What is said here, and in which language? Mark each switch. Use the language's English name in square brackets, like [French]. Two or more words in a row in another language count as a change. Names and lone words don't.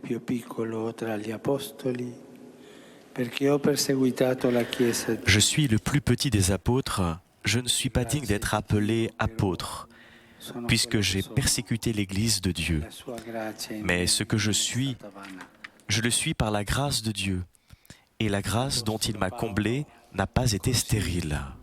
[Italian] più piccolo tra gli apostoli perché ho perseguitato la Chiesa. [French] Je suis le plus petit des apôtres. Je ne suis pas digne d'être appelé apôtre, puisque j'ai persécuté l'Église de Dieu. Mais ce que je le suis par la grâce de Dieu. Et la grâce dont il m'a comblé n'a pas été stérile.